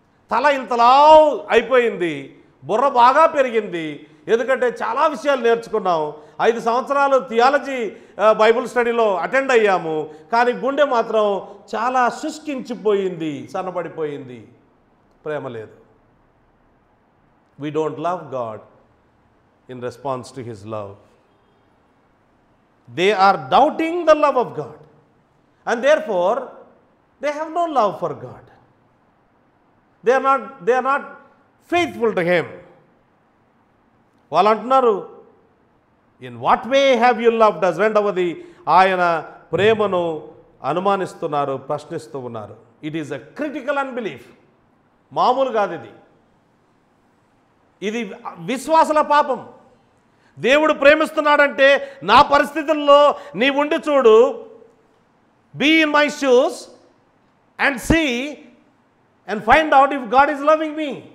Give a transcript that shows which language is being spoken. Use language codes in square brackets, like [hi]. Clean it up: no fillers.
[te] తల ఇంతలా అయిపోయింది, బుర్ర బాగా పెరిగింది, ఎందుకంటే చాలా విషయాలు నేర్చుకున్నాం. 5 సంవత్సరాలు థియాలజీ బైబుల్ స్టడీలో అటెండ్ అయ్యాము, కానీ గుండె మాత్రం చాలా శుష్కించిపోయింది, సన్నబడిపోయింది, ప్రేమ లేదు. [en] We don't love God in response to His love. They are doubting the love of God, and therefore they have no love for God. They are not faithful to Him. [te] వాళ్ళు అంటున్నారు, [en] In what way have you loved us. [te] రెండవది, ఆయన ప్రేమను అనుమానిస్తున్నారు, ప్రశ్నిస్తూ ఉన్నారు. [en] It is a critical unbelief. [te] మామూలు కాదు ఇది. ఇది విశ్వాసుల పాపం. దేవుడు ప్రేమిస్తున్నాడంటే నా పరిస్థితుల్లో నీ ఉండి చూడు, [en] Be in my shoes and see and find out if God is loving me.